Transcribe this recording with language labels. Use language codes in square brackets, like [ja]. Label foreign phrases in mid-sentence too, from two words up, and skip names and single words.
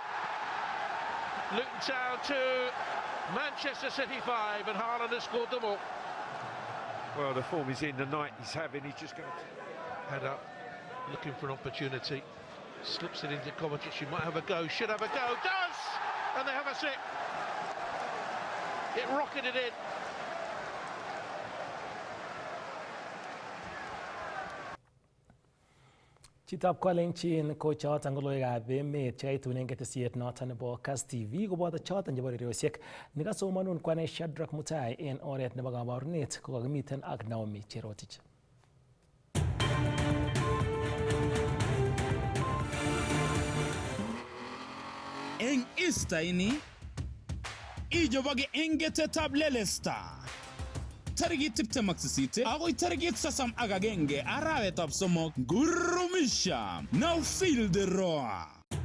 [en] Luton Town 2, Manchester City 5, and Haaland has scored them all. Well, the form is in, the night he's having, he's just going to... Head up, looking for an opportunity. Slips it into Kovacic, she might have a go, should have a go, does! And they have a sip. It rocketed in. [kln] Chitab kolenjin ko choton ko logoiywekab emet chekaitunen ketesiet noton nebo Kass TV koboto choton chebo rirosiek nekasomanun kwane Shadrack Mutai en oret nebo kabarunet kokakimiten ak Naomi Cherotich. Eng Easter ini ijoboge eng getetab Lelesta tarigit 28 agoi tarigit 31 arawetab somok gurumisha [en] now feel the roar.